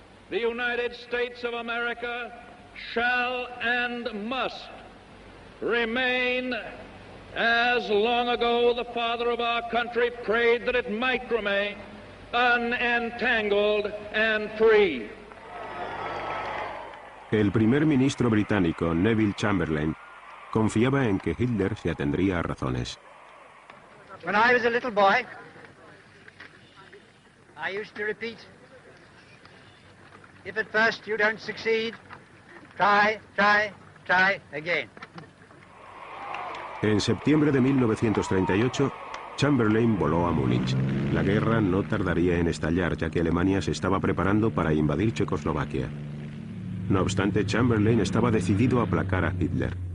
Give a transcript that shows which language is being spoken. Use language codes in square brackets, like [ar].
[en] the United States of America shall and must remain as long ago the father of our country prayed that it might remain, unentangled and free. [es] El primer ministro británico, Neville Chamberlain, confiaba en que Hitler se atendría a razones. [en] When I was a little boy, I used to repeat, if at first you don't succeed, try, try, try again. [es] En septiembre de 1938, Chamberlain voló a Múnich. La guerra no tardaría en estallar, ya que Alemania se estaba preparando para invadir Checoslovaquia. No obstante, Chamberlain estaba decidido a aplacar a Hitler.